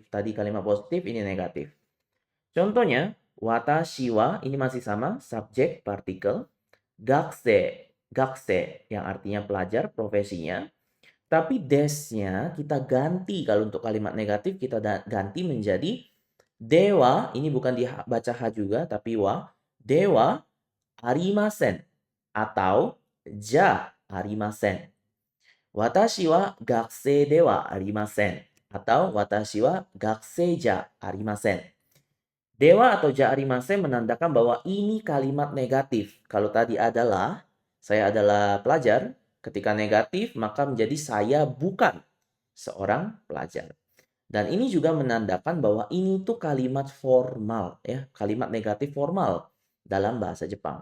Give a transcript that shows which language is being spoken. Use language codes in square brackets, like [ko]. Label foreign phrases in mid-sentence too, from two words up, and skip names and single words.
[id] Tadi kalimat positif, ini negatif. Contohnya, watashi wa, ini masih sama, subjek, partikel. Gakse, gakse yang artinya pelajar, profesinya. Tapi desnya kita ganti, kalau untuk kalimat negatif kita ganti menjadi dewa, ini bukan dibaca H juga, tapi wa. [ja] ではありません atau じゃありません. 私は学生ではありません atau 私は学生じゃありません. [id] Dewa atau [ja] じゃありません [id] menandakan bahwa ini kalimat negatif. Kalau tadi adalah saya adalah pelajar, ketika negatif maka menjadi saya bukan seorang pelajar. Dan ini juga menandakan bahwa ini tuh kalimat formal ya, kalimat negatif formal dalam bahasa Jepang.